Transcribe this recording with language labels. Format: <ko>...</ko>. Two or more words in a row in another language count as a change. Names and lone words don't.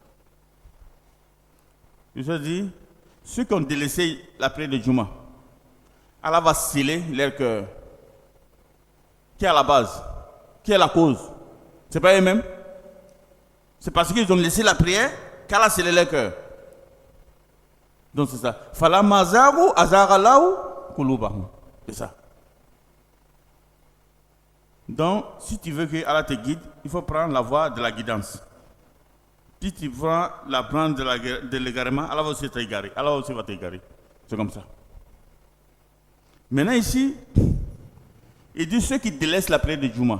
<fr>Je te dis, ceux qui ont délaissé la prière de Juma, Allah va sceller leur cœur. Qui est à la base? Qui est la cause? C'est pas eux-mêmes? C'est parce qu'ils ont laissé la prière qu'Allah a scellé leur cœur. Donc c'est ça.</fr> <ar>فلما زاغوا أزاغ الله قلوبهم.</ar> <fr>C'est ça. Donc, si tu veux que Allah te guide, il faut prendre la voie de la guidance. Si tu prends la branche de l'égarement, Allah va aussi t'égarer. Allah aussi va t'égarer. C'est comme ça. Maintenant ici, il dit ceux qui délaissent la prière de Juma.</fr>